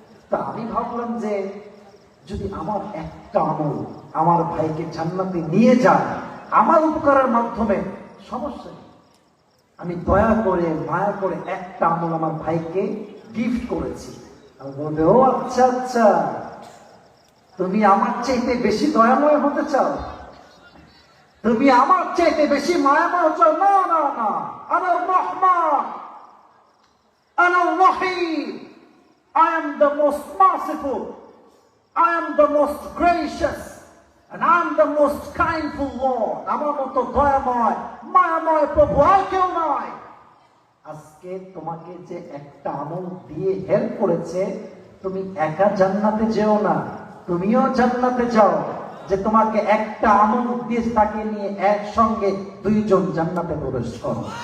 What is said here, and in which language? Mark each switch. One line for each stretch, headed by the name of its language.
Bangla: তা আমি ভাবলাম যে যদি আমার একটা আমল আমার ভাইকে জান্নাতে নিয়ে যায় আমার উপকারের মাধ্যমে, সমস্যা নেই। আমি দয়া করে মায়া করে একটা আমল আমার ভাইকে গিফট করেছি। আমি বলবে, ও আচ্ছা আচ্ছা, তুমি আমার চাইতে বেশি দয়াময় হতে চাও, তুমি আমার চাইতে বেশি মায়াময় চাও? না না না,
Arabic: আনার রহমান, আনার রহিম,
English: I am the most merciful, I am the most gracious, and I am the most kindful Lord.
Bangla: আমার মতো দয়াময় মায়াময় প্রভু আর কেউ নয়। আজকে তোমাকে যে একটা আমল দিয়ে হেল্প করেছে, তুমি একা জান্নাতে যেও না, তুমিও জান্নাতে যাও। যে তোমাকে একটা আমল দিয়ে তাকে নিয়ে একসঙ্গে দুইজন জান্নাতে প্রবেশ করো।